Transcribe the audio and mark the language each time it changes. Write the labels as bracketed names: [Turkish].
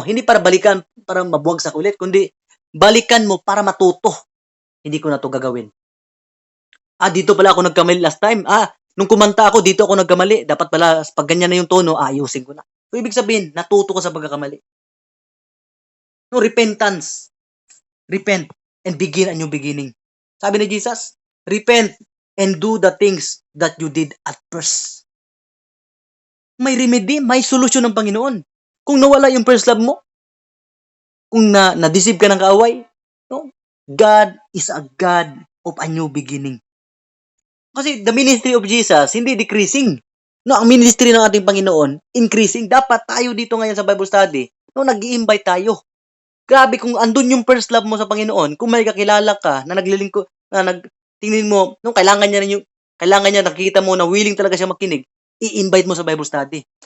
[Filipino] Hindi para balikan, para mabuwagsak ulit, kundi balikan mo para matuto. Hindi ko na to gagawin. Dito pala ako nagkamali last time. Nung kumanta ako, dito ako nagkamali. Dapat pala, pag ganyan na yung tono, ayusin ko na. So, ibig sabihin, natuto ko sa pagkakamali. [English] No, repentance. Repent and begin a new beginning. [Filipino] Sabi ni Jesus, [English] repent and do the things that you did at first. [Filipino] May remedy, may solusyon ng Panginoon. Kung nawala yung first love mo, kung na-deceive ka ng kaaway, no? [English] God is a God of a new beginning. Kasi the ministry of Jesus, hindi decreasing. [Filipino] No, ang ministry ng ating Panginoon, increasing. Dapat tayo dito ngayon sa Bible study, no, nag-i-invite tayo. Grabe kung andun yung first love mo sa Panginoon, kung may kakilala ka na naglilingkod, na tingin mo, no, kailangan niya nakikita mo na willing talaga siya makinig, i-invite mo sa Bible study.